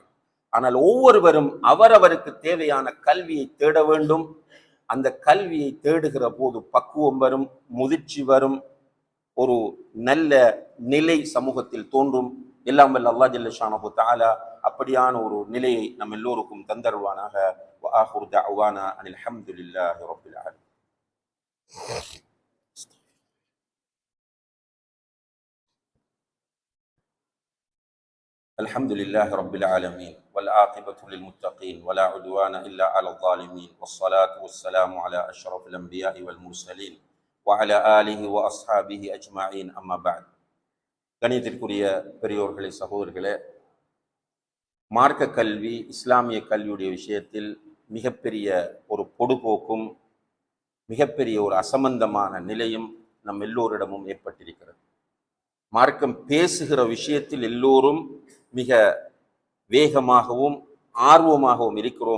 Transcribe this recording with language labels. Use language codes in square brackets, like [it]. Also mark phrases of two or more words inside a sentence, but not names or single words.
[ta] ஆனால் ஒவ்வொருவரும் அவரவருக்கு தேவையான கல்வியை தேட வேண்டும். அந்த கல்வியை தேடுகிற போது பக்குவம் வரும், முதிர்ச்சி வரும், ஒரு நல்ல நிலை சமூகத்தில் தோன்றும். எல்லாம் வல்ல [ar] الله جل شأنه تعالى [ta] அப்படியான ஒரு நிலையை நம் எல்லோருக்கும் தந்தருவானாக. [ar] وآخر دعوانا أن الحمد لله رب العالمين. الحمد لله رب العالمين والعاقبة للمتقين ولا عدوان إلا على الظالمين والصلاة والسلام على أشرف الأنبياء والمرسلين وعلى آله وأصحابه أجمعين. أما بعد. [ta] கணியத்திற்குரிய பெரியோர்களே, சகோதரர்களே, மார்க்க கல்வி, இஸ்லாமிய கல்வியுடைய விஷயத்தில் மிகப்பெரிய ஒரு பொடுபோக்கும் மிகப்பெரிய ஒரு அசம்பந்தமான நிலையும் நம் எல்லோரிடமும் ஏற்பட்டிருக்கிறது. மார்க்கம் பேசுகிற விஷயத்தில் எல்லோரும் மிக வேகமாகவும் ஆர்வமாகவும் இருக்கிறோம்.